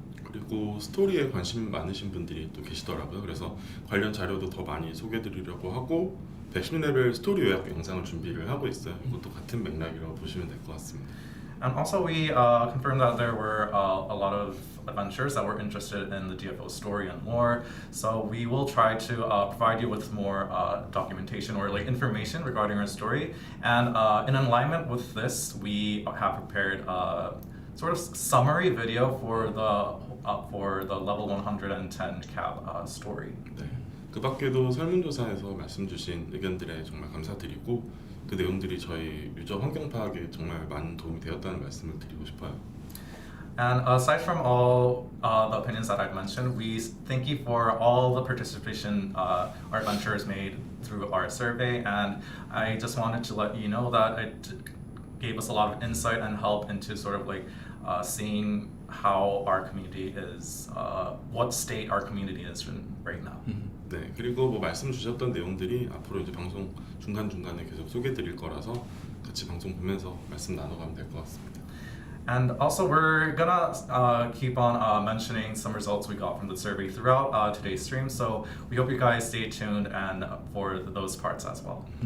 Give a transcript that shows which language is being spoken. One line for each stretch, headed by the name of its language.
Korean: 그리고 스토리에 관심 많으신 분들이 또 계시더라고요. 그래서 관련 자료도 더 많이 소개드리려고 하고 110레벨 스토리 요약 영상을 준비를 하고 있어요. 이것도 같은 맥락이라고 보시면 될 것 같습니다.
English: And also we confirmed that there were a lot of adventurers that were interested in the DFO story and lore. So we will try to provide you with more documentation or like information regarding our story. And in alignment with this, we have prepared a sort of summary video for the level 110 cap story.
Korean: 네. 그 밖에도 설문조사에서 말씀 주신 의견들에 정말 감사드리고 그 내용들이 저희 유저 환경 파악에 정말 많은 도움이 되었다는 말씀을 드리고 싶어요.
English: And aside from all the opinions that I've mentioned, we thank you for all the participation our adventurers made through our survey. And I just wanted to let you know that it gave us a lot of insight and help into sort of like seeing how our community is, what state our community is in right now.
Korean: 네, 그리고 뭐 말씀 주셨던 내용들이 앞으로 이제 방송 중간중간에 계속 소개드릴 거라서 같이 방송 보면서 말씀 나눠가면 될 것 같습니다.
English: And also we're gonna keep on mentioning some results we got from the survey throughout today's stream. So we hope you guys stay tuned and for those parts as well.